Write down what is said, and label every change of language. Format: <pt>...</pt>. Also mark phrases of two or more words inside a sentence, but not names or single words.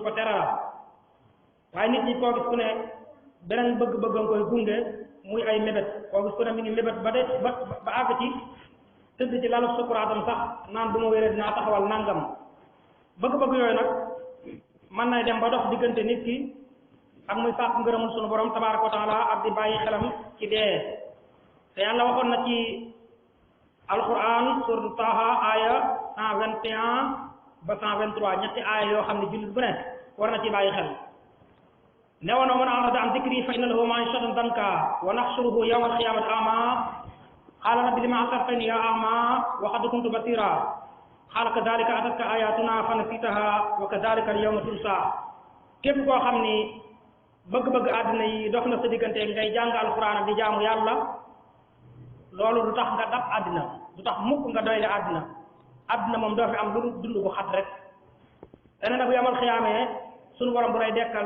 <wo>ko teralal waaye nit ñi koo gis ku ne beneen bëgg-bëgg nga koy gunge muy ay mébét koo gis ku ne mi ngi mébét ba àgg ci tëdd ci lalu sukuraatam sax naan bu ma wéree dinaa taxawal nangam bëgg-bëgg yooyu nag mën nay dem ba dox diggante nit ki ak muy sàkk ngërëmul sunu borom</wo> <ar>تبارك وتعالى</ar> <wo>ak di bàyyi xelam ci dee te yàlla waxoon na ci alquran suratu Taaha aaya 121 ba 123 ñetti aaya yoo xam ne jullit bu ne war na ci bàyyi xel ne woon</wo> <ar>من أعرض عن ذكري فإن له معيشة ضنكا ونحشره يوم القيامة أعمى قال رب لم حشرتني يا أعمى وقد كنت بصيرا قال كذلك أتتك آياتنا فنسيتها وكذلك اليوم تنسى</ar> <wo>képp koo xam ni bëgg-bëgg àddina yi dox na sa diggante ngay jàng alquran ak di jaamu yàlla loolu du tax nga dab àddina du tax mukk nga doyle àddina àddina moom doo fi am lu dund bu xat rek te ne nag bu yamal xiyaamee sunu borom bu lay dekkal da</wo>